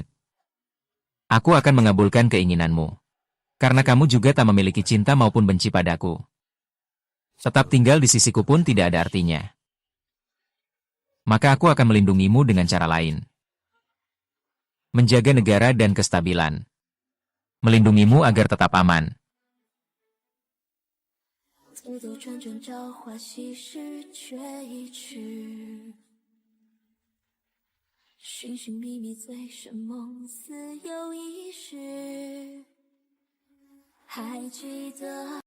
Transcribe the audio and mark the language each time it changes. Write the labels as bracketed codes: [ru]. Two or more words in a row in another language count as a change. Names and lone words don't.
[id] Aku akan mengabulkan keinginanmu. Karena kamu juga tak memiliki cinta maupun benci padaku. Tetap tinggal di sisiku pun tidak ada artinya. Maka aku akan melindungimu dengan cara lain. Menjaga negara dan kestabilan. Melindungimu agar tetap aman. [zh] 兜兜转转，朝花夕拾却一去，寻寻觅觅，醉生梦死又一世，还记得。